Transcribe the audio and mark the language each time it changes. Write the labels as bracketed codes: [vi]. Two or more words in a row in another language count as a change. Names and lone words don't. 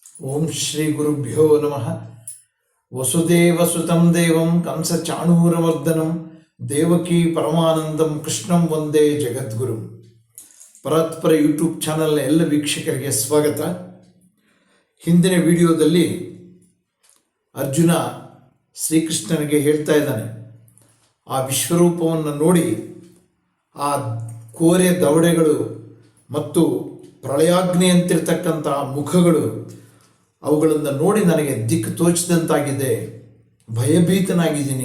[sa] ಓಂ ಶ್ರೀ ಗುರುಭ್ಯೋ ನಮಃ. ವಸುದೇವಸುತಂ ದೇವಂ ಕಂಸಚಾಣೂರಮರ್ದನಂ ದೇವಕೀ ಪರಮಾನಂದಂ ಕೃಷ್ಣಂ ವಂದೇ ಜಗದ್ಗುರು. [kn] ಪರಾತ್ಪರ ಯೂಟ್ಯೂಬ್ ಚಾನಲ್ನ ಎಲ್ಲ ವೀಕ್ಷಕರಿಗೆ ಸ್ವಾಗತ. ಹಿಂದಿನ ವಿಡಿಯೋದಲ್ಲಿ ಅರ್ಜುನ ಶ್ರೀಕೃಷ್ಣನಿಗೆ ಹೇಳ್ತಾ ಇದ್ದಾನೆ, ಆ ವಿಶ್ವರೂಪವನ್ನು ನೋಡಿ ಆ ಕೋರೆ ದವಡೆಗಳು ಮತ್ತು ಪ್ರಳಯಾಗ್ನಿಯಂತಿರ್ತಕ್ಕಂಥ ಮುಖಗಳು, ಅವುಗಳನ್ನು ನೋಡಿ ನನಗೆ ದಿಕ್ಕು ತೋಚಿದಂತಾಗಿದೆ, ಭಯಭೀತನಾಗಿದ್ದೀನಿ.